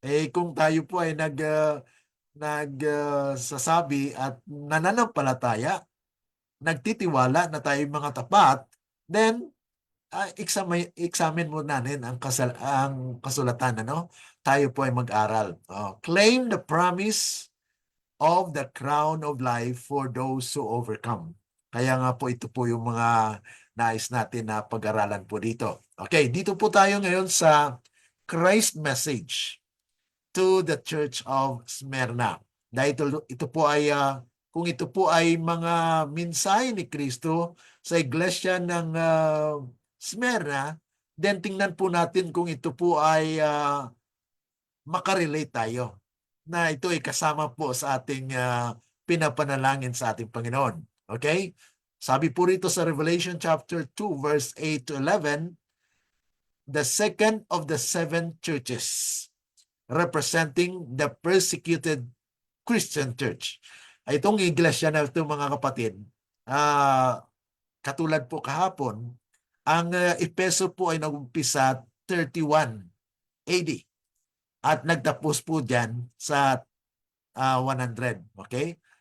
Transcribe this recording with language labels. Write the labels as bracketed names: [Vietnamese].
[Filipino] Kung tayo po ay nagsasabi at nananampalataya, nagtitiwala na tayo mga tapat, then examine mo natin ang kasulatan, Tayo po ay mag-aral. [English] Claim the promise of the crown of life for those who overcome. [Filipino] Kaya nga po ito po yung mga nais natin na pag-aralan po dito. Okay, dito po tayo ngayon sa [English] Christ message to the Church of Smyrna. [Filipino] Dahil ito po ay kung ito po ay mga mensahe ni Kristo sa iglesia ng Smyrna, then tingnan po natin kung ito po ay makarelate tayo na ito ay kasama po sa ating pinapanalangin sa ating Panginoon. [English] Okay? [Filipino] Sabi po rito sa [English] Revelation chapter 2 verse 8 to 11, the second of the seven churches representing the persecuted Christian church. [Filipino] Itong iglesia na ito mga kapatid, katulad po kahapon, ang Efeso po ay nag-umpisa 31 AD at nagtapos po dyan sa 100. Okay?